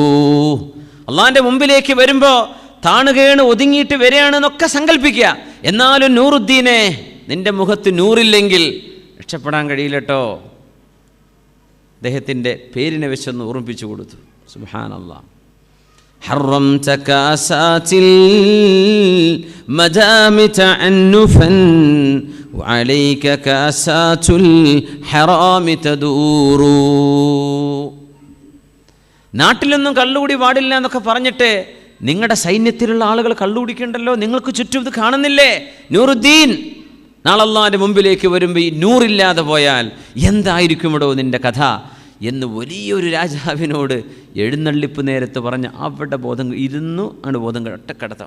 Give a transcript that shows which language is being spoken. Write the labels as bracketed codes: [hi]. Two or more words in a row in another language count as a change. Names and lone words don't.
[ml] അല്ലാഹുവിൻ്റെ മുമ്പിലേക്ക് വരുമ്പോൾ താണുകേണ് ഒതുങ്ങിയിട്ട് വരികയാണെന്നൊക്കെ സങ്കല്പിക്കുക. എന്നാലും നൂറുദ്ദീനെ, നിന്റെ മുഖത്ത് നൂറില്ലെങ്കിൽ രക്ഷപ്പെടാൻ കഴിയില്ലട്ടോ. അദ്ദേഹത്തിൻ്റെ പേരിനെ വെച്ചൊന്ന് ഓർമ്മിപ്പിച്ചു കൊടുത്തു. സുബ്ഹാനല്ലാഹ്. [ar] حرمت كاسات المدامت عنفا وعليك كاسات الحرام تدور. [ml] നാട്ടിലൊന്നും കള്ളുകൂടി പാടില്ല എന്നൊക്കെ പറഞ്ഞിട്ട് നിങ്ങളുടെ സൈന്യത്തിലുള്ള ആളുകൾ കള്ളുകുടിക്കണ്ടല്ലോ, നിങ്ങൾക്ക് ചുറ്റും ഇത് കാണുന്നില്ലേ? നൂറുദ്ദീൻ, നാളെ അല്ലാഹുവിൻ്റെ മുമ്പിലേക്ക് വരുമ്പോൾ ഈ നൂറില്ലാതെ പോയാൽ എന്തായിരിക്കുമിടോ നിൻ്റെ കഥ എന്ന് വലിയൊരു രാജാവിനോട് എഴുന്നള്ളിപ്പ് നേരത്ത് പറഞ്ഞ് അവിടെ ബോധം ഇരുന്നു അങ്ങോട്ട് ബോധം ഒറ്റക്കടത്താം.